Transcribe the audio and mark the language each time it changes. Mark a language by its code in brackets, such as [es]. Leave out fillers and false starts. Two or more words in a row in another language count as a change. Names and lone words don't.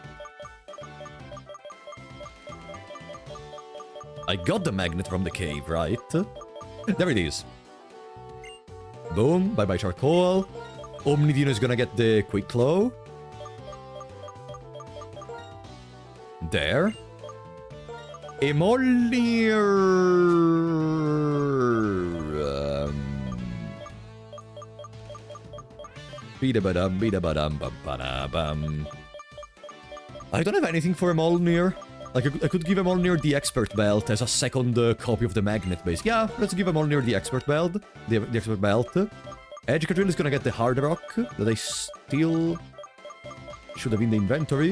[en] I got the Magnet from the cave, right? There it is. Boom, bye-bye Charcoal. Omnidino is gonna get the Quick Claw. There. Emolga... Bida-badam, bida-badam, bam-ba-da-bam. I don't have anything for Emolga. Like, I could give Emolga the Expert Belt as a second copy of the Magnet base. Yeah, let's give Emolga the Expert Belt. The Expert Belt. Edgecadrill is gonna get the Hard Rock that I still should have in the inventory.